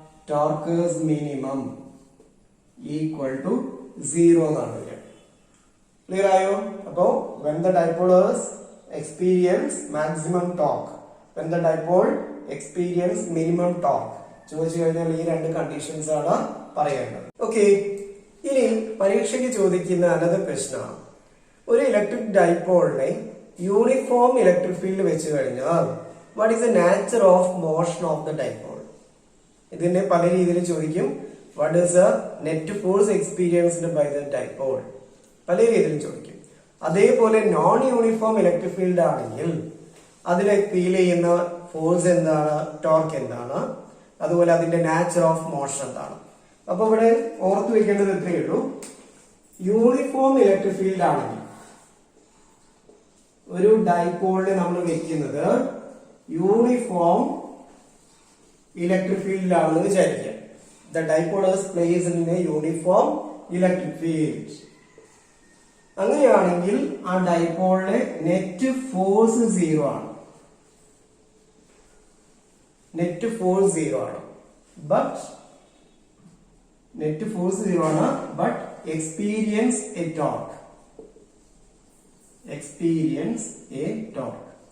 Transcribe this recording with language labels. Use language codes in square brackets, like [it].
[en] Torque is minimum equal to 0 [ml] എന്നാണ് വരിക. Clear ആയോ? [en] അപ്പോ when the dipole is experience maximum torque, when the dipole experience minimum torque, [ml] ചോദിച്ചു കഴിഞ്ഞാൽ ഈ രണ്ട് കണ്ടീഷൻസ് ആണ് പറയേണ്ടത്. ഓക്കെ. ഇനി പരീക്ഷയ്ക്ക് ചോദിക്കുന്ന അനദർ പ്രശ്നമാണ്, ഒരു ഇലക്ട്രിക് ഡൈപോളിനെ യൂണിഫോം ഇലക്ട്രിക് ഫീൽഡ് വെച്ച് കഴിഞ്ഞാൽ [en] What is the nature of motion of the dipole? [ml] ഇതിന്റെ പല രീതിയിൽ ചോദിക്കും. [en] What is the net force experienced by the dipole? [ml] പല രീതിയിലും ചോദിക്കും. അതേപോലെ നോൺ യൂണിഫോം ഇലക്ട്രിക് ഫീൽഡ് ആണെങ്കിൽ അതിനെ ഫീൽ ചെയ്യുന്ന ഫോഴ്സ് എന്താണ്, ടോർക്ക് എന്താണ്, അതുപോലെ അതിന്റെ നാച്ചർ ഓഫ് മോഷൻ എന്താണ്? അപ്പൊ ഇവിടെ ഓർത്തു വെക്കേണ്ടത് ഇത്രയേ ഉള്ളൂ. യൂണിഫോം ഇലക്ട്രിക് ഫീൽഡ് ആണെങ്കിൽ ഒരു ഡൈപോളിനെ നമ്മൾ വെക്കുന്നത് യൂണിഫോം ഇലക്ട്രിക് ഫീൽഡിലാണെന്ന് വിചാരിക്കുക. [en] The dipole is placed in a uniform electric field. [ml] അങ്ങനെയാണെങ്കിൽ ആ ഡൈപോളിലെ നെറ്റ് ഫോഴ്സ് 0 ആണ്. നെറ്റ് ഫോഴ്സ് 0 ആണ്. ബട്ട് നെറ്റ് ഫോഴ്സ് 0 ആണ്. [en] But experience a torque. Experience a torque.